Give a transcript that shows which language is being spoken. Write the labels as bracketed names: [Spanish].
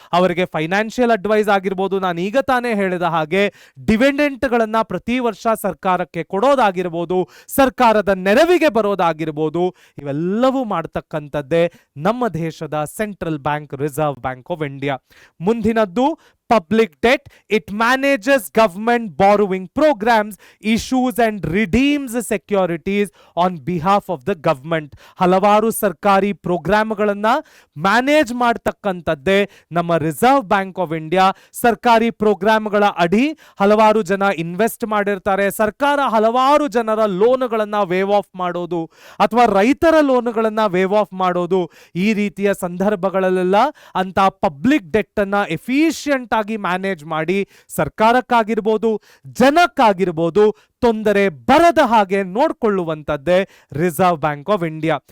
[Kannada] ಅವರಿಗೆ financial advice ಆಗಿರ್ಬೋದು, ನಾನು ಈಗ ತಾನೇ ಹೇಳಿದ ಹಾಗೆ ಡಿವಿಡೆಂಟ್ಗಳನ್ನ ಪ್ರತಿ ವರ್ಷ ಸರ್ಕಾರಕ್ಕೆ ಕೊಡೋದಾಗಿರ್ಬೋದು, ಸರ್ಕಾರದ ನೆರವಿಗೆ ಬರೋದಾಗಿರ್ಬೋದು, ಇವೆಲ್ಲವೂ ಮಾಡ್ತಕ್ಕಂಥದ್ದೇ ನಮ್ಮ ದೇಶದ central bank reserve bank of India. ಮುಂದಿನದ್ದು [English] public debt. It manages government borrowing programs, issues and redeems securities on behalf of the government. [Kannada] ಹಲವಾರು ಸರ್ಕಾರಿ ಪ್ರೋಗ್ರಾಮ್ಗಳನ್ನ ಮ್ಯಾನೇಜ್ ಮಾಡತಕ್ಕಂಥದ್ದೇ ನಮ್ಮ ರಿಸರ್ವ್ ಬ್ಯಾಂಕ್ ಆಫ್ ಇಂಡಿಯಾ. ಸರ್ಕಾರಿ ಪ್ರೋಗ್ರಾಮ್ಗಳ ಅಡಿ ಹಲವಾರು ಜನ ಇನ್ವೆಸ್ಟ್ ಮಾಡಿರ್ತಾರೆ. ಸರ್ಕಾರ ಹಲವಾರು ಜನರ ಲೋನ್ಗಳನ್ನ ವೇವ್ ಆಫ್ ಮಾಡೋದು ಅಥವಾ ರೈತರ ಲೋನ್ಗಳನ್ನ ವೇವ್ ಆಫ್ ಮಾಡೋದು, ಈ ರೀತಿಯ ಸಂದರ್ಭಗಳಲ್ಲೆಲ್ಲ ಅಂತ ಪಬ್ಲಿಕ್ ಡೆಟ್ ಅನ್ನ ಎಫಿಷಿಯಂಟ್ ಆಗಿ ಮ್ಯಾನೇಜ್ ಮಾಡಿ ಸರ್ಕಾರಕ್ಕಾಗಿರ್ಬೋದು, ಜನಕ್ಕಾಗಿರ್ಬೋದು ತೊಂದರೆ ಬರದ ಹಾಗೆ ನೋಡ್ಕೊಳ್ಳುವಂತದ್ದೇ ರಿಸರ್ವ್ ಬ್ಯಾಂಕ್ ಆಫ್ ಇಂಡಿಯಾ.